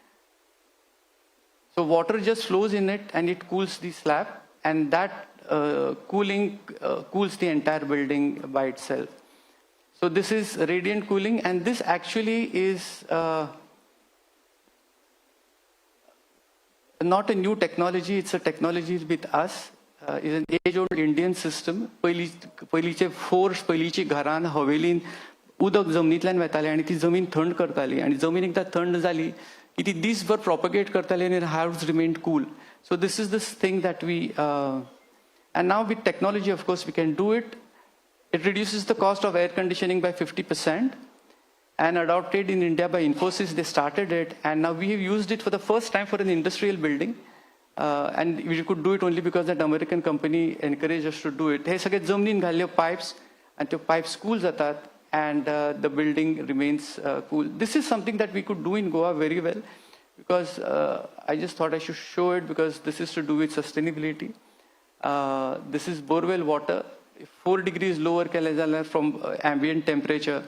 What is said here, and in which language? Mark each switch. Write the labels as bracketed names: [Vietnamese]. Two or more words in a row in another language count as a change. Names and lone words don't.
[English] So water just flows in it and it cools the slab, and that cooling cools the entire building by itself. So this is radiant cooling, and this actually is not a new technology, it's a technology with us. It's an age-old Indian system. [Konkani] पयलींचे फोर्स, पयलींची घरान हवेलीन उदक जमनींतल्यान वेतालें आनी ती जमीन थंड करताली, आनी जमीन एकदां थंड जाली की ती दीसभर प्रोपगेट करताली आनी [English] houses remained cool. So this is this thing that we, and now with technology, of course, we can do it. It reduces the cost of air conditioning by 50%, and adopted in India by Infosys. They started it, and now we have used it for the first time for an industrial building. And we could do it only because that American company encouraged us to do it. [Konkani] हे सगळे जमनीन घाल्ले [English] pipes, and the pipes cool जातात, and the building remains cool. This is something that we could do in Goa very well, because I just thought I should show it, because this is to do with sustainability. This is borewell water. 4 degrees lower from ambient temperature.